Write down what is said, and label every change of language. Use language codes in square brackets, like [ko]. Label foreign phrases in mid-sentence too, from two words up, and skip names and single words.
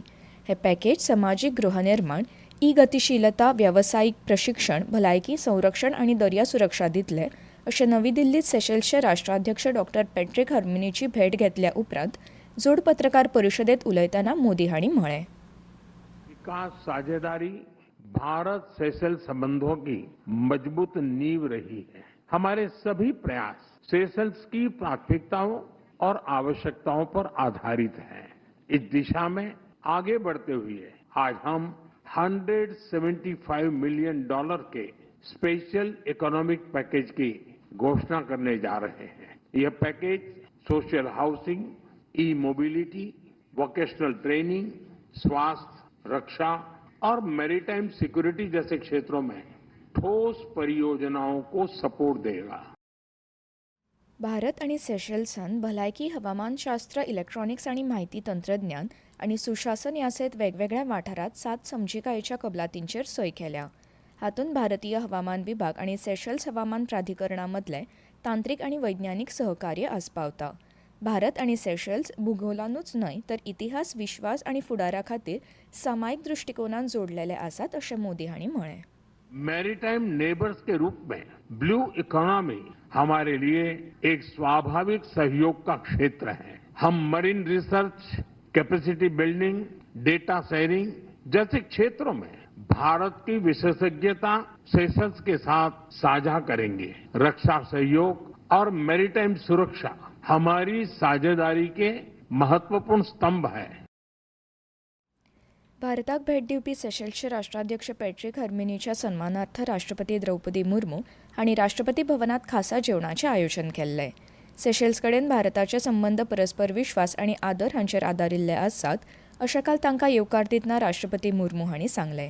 [kok] हे पॅकेज समाजीक गृहनिर्माण, गतिशीलता, व्यावसायिक प्रशिक्षण, भलायकी, संरक्षण आनी दर्या सुरक्षा दितले अशें नवी दिल्लीत सेशल्सचे राष्ट्राध्यक्ष डॉक्टर पॅट्रिक हर्मिनीची भेट घेतल्या उपरांत जोड पत्रकार परिशदेत उलयतना मोदी हांणी म्हळें. [hi] विकास साझेदारी भारत सेशल्स संबंधों की मजबूत नींव रही है. हमारे सभी प्रयास सेशल्स की प्राथमिकताओं और आवश्यकताओं पर आधारित हैं. इस दिशा में आगे बढ़ते हुए आज हम $175 मिलियन के [en] special economic package [hi] की घोषणा करने जा रहे हैं. यह पैकेज [en] social housing, mobility, vocational training, [hi] स्वास्थ्य, रक्षा और [en] maritime security [hi] जैसे क्षेत्रों में ठोस परियोजनाओं को सपोर्ट देगा. [kok] भारत आणि सेशल्सान भलायकी, हवामानशास्त्र, इलेक्ट्रॉनिक्स आणि माहिती तंत्रज्ञान आणि सुशासन ह्या सयत वेगवेगळ्या वाठारांत 7 समजिकायेच्या कबलातींचेर सय केल्या. हातूंत भारतीय हवामान विभाग आणि सेशल्स हवामान प्राधिकरणा मदलें तांत्रीक आणि वैज्ञानीक सहकार्य आस्पावता. भारत आणि सेशल्स भूगोलानूच न्हय तर इतिहास, विश्वास आणि फुडारा खातीर सामायिक दृष्टिकोनान जोडलेले आसात अशें मोदी हांणी म्हळें. [en] maritime neighbours [hi] के रूप में [en] blue economy [hi] हमारे लिए एक स्वाभाविक सहयोग का क्षेत्र है. हम [en] marine research, capacity building, data sharing [hi] जैसे क्षेत्रों में भारत की विशेषज्ञता सेशल्स के साथ साझा करेंगे. रक्षा सहयोग और मैरीटाइम सुरक्षा हमारी साझेदारी के महत्वपूर्ण स्तंभ है. [kok] भारताक भेट दिवपी सेशल्सचे राष्ट्राध्यक्ष पॅट्रिक हर्मिनीच्या सन्मानार्थ राष्ट्रपती द्रौपदी मुर्मू हांणी राष्ट्रपती भवनात खासा जेवणाचें आयोजन केल्लें. सेशल्स कडेन भारताचे संबंद परस्पर विश्वास आनी आदर हांचेर आदारिल्ले आसात अशें काल तांकां येवकार दितना राष्ट्रपती मुर्मू हांणी सांगलें.